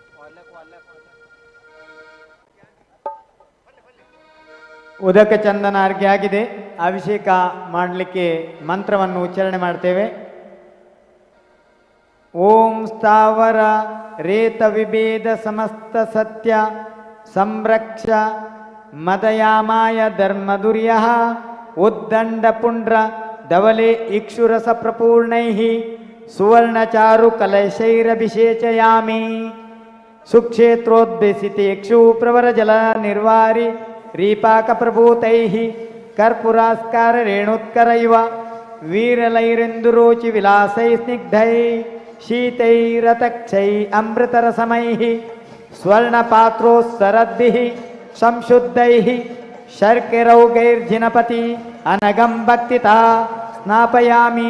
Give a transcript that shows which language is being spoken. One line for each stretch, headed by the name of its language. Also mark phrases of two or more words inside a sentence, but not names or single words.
Kannada: ಉದಕ ಚಂದನ ಅರ್ಘ್ಯ ಆಗಿದೆ. ಅಭಿಷೇಕ ಮಾಡಲಿಕ್ಕೆ ಮಂತ್ರವನ್ನು ಉಚ್ಚಾರಣೆ ಮಾಡ್ತೇವೆ.
Sanskrit: ಓಂ ಸ್ಥಾವರ ರೇತ ವಿಭೇದ ಸಮಸ್ತ ಸತ್ಯ ಸಂರಕ್ಷ ಮದಯಾಮಾಯ ಧರ್ಮದುರ್ಯ ಉದ್ದಂಡ ಪುಂಡ್ರ ಧವಲೆ ಇಕ್ಷುರಸ ಪ್ರಪೂರ್ಣೈ ಸುವರ್ಣಚಾರು ಕಲಶೈರಭಿಷೇಚಯಾಮಿ. ಸುಕ್ಷೇತ್ರೋದ್ಭಸಿತೇಕ್ಷು ಪ್ರವರ ಜಲ ನಿರ್ವಾರಿ ರೀಪಾಕ ಪ್ರಭೂತೈ ಕರ್ಪುರಾಸ್ಕಾರ ರೇಣುತ್ಕರ ಇವ ವೀರಲೈರಿಂದುರೋಚಿ ವಿಲಾಸೈ ಸ್ನಿಗ್ಧೈ ಶೀತೈರತಕ್ಷೈ ಅಮೃತರಸಮೈ ಸ್ವರ್ಣಪಾತ್ರೋತ್ಸರದ್ಭಿಃ ಸಂಶುದ್ಧೈಃ ಶರ್ಕರೌಗೈರ್ಜಿನಪತಿ ಅನಗಂ ಭಕ್ತಿತಾ ಸ್ನಾಪಯಾಮಿ.